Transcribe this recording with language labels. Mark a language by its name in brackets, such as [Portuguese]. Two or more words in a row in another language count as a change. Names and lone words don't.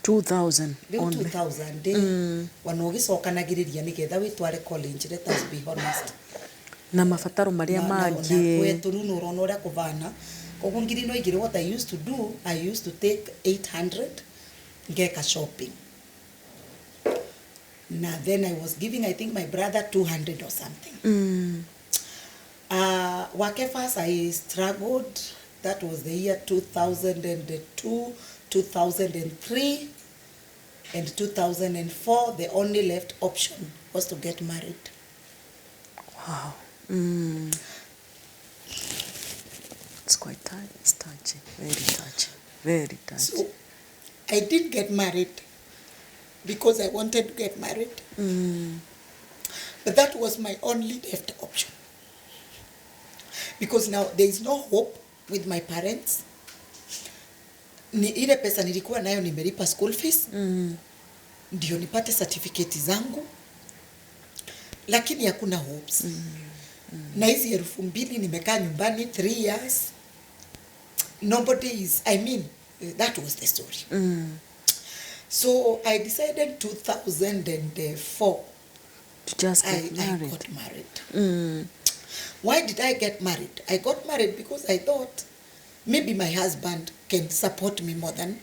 [Kikuyu] 2000 riu only 2000 wanogicokanagiriria nigetha witware college, [English] let us be honest, [Kikuyu] na mabataro maria mangi kwetu riu nurona uria kuvana. Koguo ngiri no igire, [English] what I used to do, I used to take 800 ngeka shopping, na then I was giving, I think, my brother 200 or something. Wake first I struggled. That was the year 2002, 2003, and 2004. The only left option was to get married. Wow. It's quite touching. Very touching. Very touching. So I did get married because I wanted to get married. But that was my only left option. Because now there is no hope with my parents. [Swahili] Ni ile pesa nilikuwa nayo nimelipa [English] school fees. [Swahili] Ndio nipate certificate zangu. Lakini hakuna hopes. Na hizi 2000 nimekaa nyumbani [English] 3 years. Nobody is, I mean, that was the story. So I decided 2004 to just get married. I got married. Why did I get married? I got married because I thought maybe my husband can support me more than